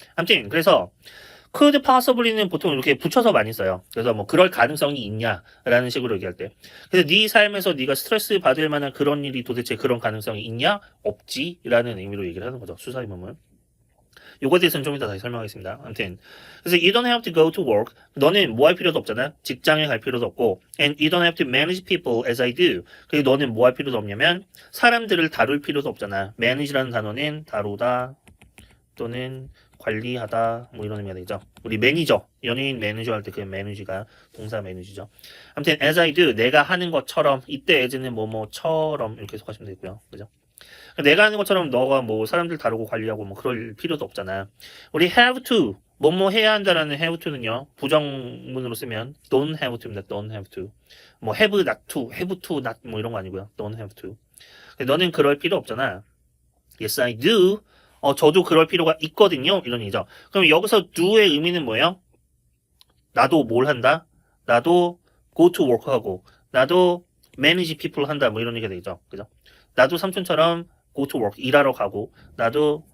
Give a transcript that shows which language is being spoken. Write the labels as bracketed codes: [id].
[ko] 아무튼 그래서 could possibly는 보통 이렇게 붙여서 많이 써요. 그래서 뭐 그럴 가능성이 있냐라는 식으로 얘기할 때. 그래서 네 삶에서 네가 스트레스 받을 만한 그런 일이 도대체 그런 가능성이 있냐? 없지라는 의미로 얘기를 하는 거죠. 수사 의문문. 요거에 대해서는 좀 이따 다시 설명하겠습니다. 아무튼 그래서 [en] you don't have to go to work. [ko] 너는 뭐 할 필요도 없잖아. 직장에 갈 필요도 없고 [en] and you don't have to manage people as I do. [ko] 그리고 너는 뭐 할 필요도 없냐면 사람들을 다룰 필요도 없잖아. manage라는 단어는 다루다 또는 관리하다 뭐 이런 의미가 되죠. 우리 매니저, 연예인 매니저 할 때 그 매니지가 동사 매니지죠. 아무튼 [en] as I do, [ko] 내가 하는 것처럼 이때 as는 뭐뭐처럼 이렇게 해석하시면 되고요. 그죠? 내가 하는 것처럼 너가 뭐 사람들 다루고 관리하고 뭐 그럴 필요도 없잖아. 우리 have to, 뭐뭐 해야 한다라는 have to는요. 부정문으로 쓰면 [en] don't have to [ko] 입니다. [en] don't have to. 뭐 have not to, have to not [ko] 뭐 이런 거 아니고요. [en] don't have to. [ko] 너는 그럴 필요 없잖아. [en] Yes, I do. [ko] 저도 그럴 필요가 있거든요. 이런 얘기죠. 그럼 여기서 do의 의미는 뭐예요? 나도 뭘 한다? 나도 [en] go to work [ko] 하고, 나도 [en] manage people [ko] 한다. 뭐 이런 얘기가 되죠. 그죠? 나도 삼촌처럼 go to work, 일하러 가고, 나도